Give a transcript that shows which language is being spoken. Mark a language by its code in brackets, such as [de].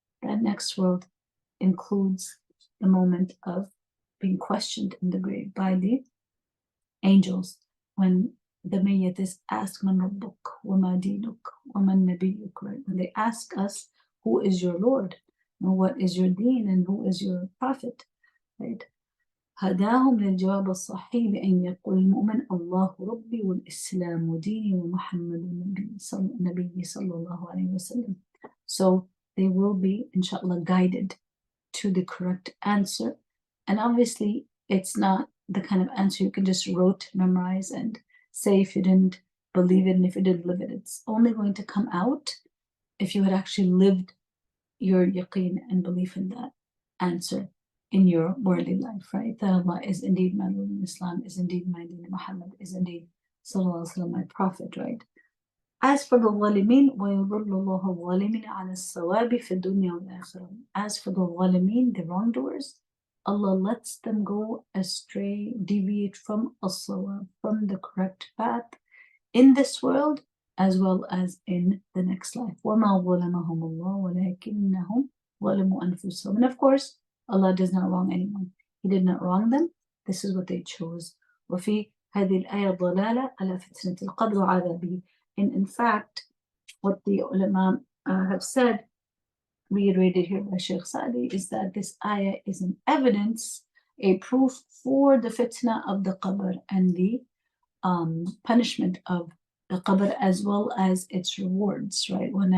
[en] That next world includes the moment of being questioned in the grave by the angels when the mayyat is asked, [ar] Man rabbuk, wa ma dinuk, wa man nabiyyuk, [en] right? When they ask us, who is your Lord? And what is your deen and who is your prophet? Right? [ar] هداهم للجواب الصحيح بأن يقول المؤمن الله ربي والإسلام ديني ومحمد النبي صلى الله عليه وسلم. [en] So they will be, inshallah, guided to the correct answer. And obviously, it's not the kind of answer you can just memorize, and say if you didn't believe it and if you did live it. It's only going to come out if you had actually lived your yaqeen and belief in that answer in your worldly life, right? That Allah is indeed my Lord, and Islam is indeed my deen, Muhammad is indeed sallallahu alaihi wasallam, my prophet, right? As for the [ar] ظالمين ويضل الله الظالمين عن الصواب في الدنيا والآخرة. [en] As for the ظالمين, the wrongdoers, Allah lets them go astray, deviate from as-sawab, from the correct path in this world as well as in the next life. [ar] وَمَا ظَلَمَهُمُ اللَّهُ وَلَكِنَّهُمْ ظَلَمُوا أَنفُسَهُم. [en] And of course, Allah does not wrong anyone. He did not wrong them. This is what they chose. [ar] وفي هذه الآية ضلالة على فتنة القبر وعذابه. [en] And in fact, what the ulama have said, reiterated here by Sheikh Sa'di, is that this ayah is an evidence, a proof for the fitna of the qabr and the punishment of the qabr as well as its rewards, right?